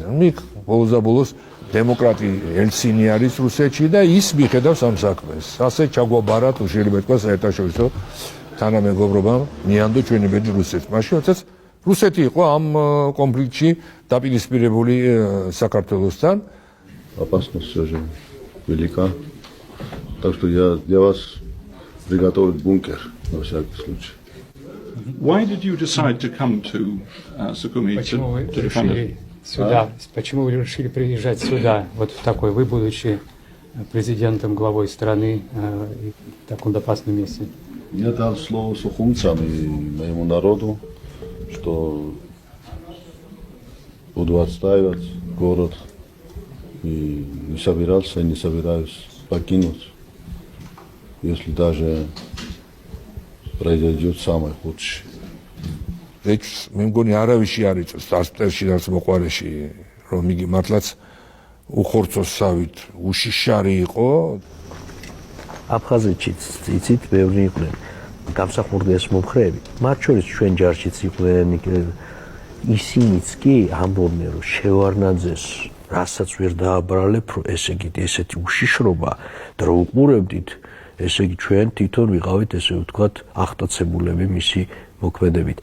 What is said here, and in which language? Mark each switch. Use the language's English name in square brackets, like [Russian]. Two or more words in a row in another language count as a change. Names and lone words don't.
[Georgian] მიქ ბოლოს დემოკრატი ელცინი არის რუსეთში და ის მიხედავს ამ საქმეს. ასე ჩაგვაბარა თუ შეიძლება თქვა საერთაშორისო თანამეგობრობამ მიანდო ჩვენი ბედი რუსეთს. მაშინ როდესაც რუსეთი იყო ამ კონფლიქტში დაპირისპირებული საქართველოსთან. [Russian] Опасность все же велика. Так что я вас приготовлю бункер на всякий случай. [English] Why did you decide to come to Sukhumi to defend it? [Russian] Сюда. Почему вы решили приезжать сюда, вот в такой, вы будучи президентом, главой страны, в таком опасном месте? Я дал слово сухумцам и моему народу, что буду отстаивать город и не собирался и не собираюсь покинуть, если даже произойдет самое худшее. [Georgian] ეჭ მე მგონი არავისი არ იწევს დასტერში და მოყარეში რომ იგი მართლაც უხორცოსავით უშიშარი იყო. აფხაზეთშიც იცით ბევრი იყვნენ გამსახურდეს მომხრეები. მათ შორის ჩვენ ჯარშიც იყვნენ ისინიც კი ამბობდნენ რომ შევარნაძეს რასაც ვერ დააბრალებ, რომ ესე იგი ესეთი უშიშრობა და რომ უყურებდით, ესე იგი ჩვენ თვითონ ვიყავით ესე ვთქვათ აღტაცებულები მისი მოქმედებით.